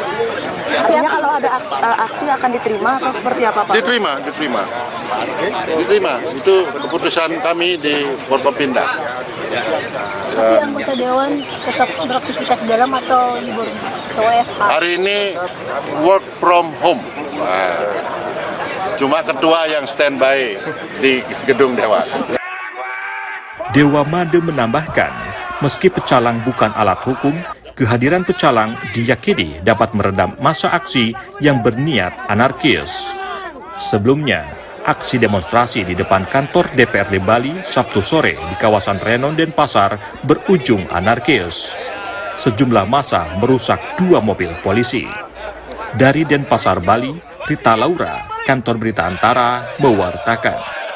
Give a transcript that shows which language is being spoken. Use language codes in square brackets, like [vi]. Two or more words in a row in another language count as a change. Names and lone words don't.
[id] Artinya kalau ada aksi akan diterima atau seperti apa Pak? Diterima. Itu keputusan kami di Forkopimda. Tapi anggota dewan tetap beraktivitas di dalam atau libur? Atau WFH? [en] Hari ini work from home. [id] Cuma ketua yang standby di gedung Dewan. Dewa Made menambahkan, meski pecalang bukan alat hukum, kehadiran pecalang diyakini dapat meredam massa aksi yang berniat anarkis. Sebelumnya, aksi demonstrasi di depan kantor DPRD Bali Sabtu sore di kawasan Renon Denpasar berujung anarkis. Sejumlah massa merusak 2 mobil polisi. Dari Denpasar, Bali, Rita Laura, Kantor Berita Antara, mewartakan.